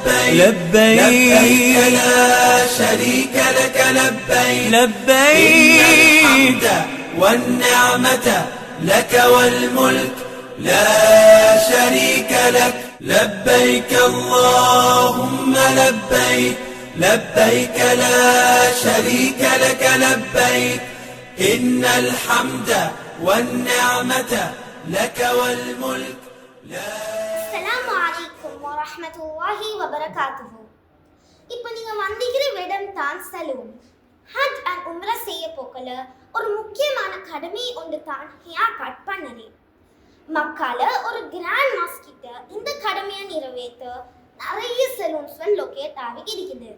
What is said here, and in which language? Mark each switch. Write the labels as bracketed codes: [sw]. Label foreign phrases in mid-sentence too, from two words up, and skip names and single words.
[ar] لبيك لا شريك لك لبيك إن الحمد والنعمة لك والملك لا شريك لك لبيك اللهم لبيك لبيك لا شريك لك لبيك إن الحمد والنعمة لك والملك السلام عليكم ورحمة الله وبركاته. [ta] இப்போ நீங்க வந்திக்கிற இடம் தான் சலூன். ஹஜ் அண்ட் உம்ரா செய்ய போக்கல ஒரு முக்கியமான கடமை ஒன்று தான் [en] hair cut [ta] பண்ணது. மக்கால ஒரு [en] grand mosque [ta] கிட்ட இந்த கடமையை நிறைவேற்ற நிறைய சலூன்ஸ் லொகேட் ஆகி இருக்குது.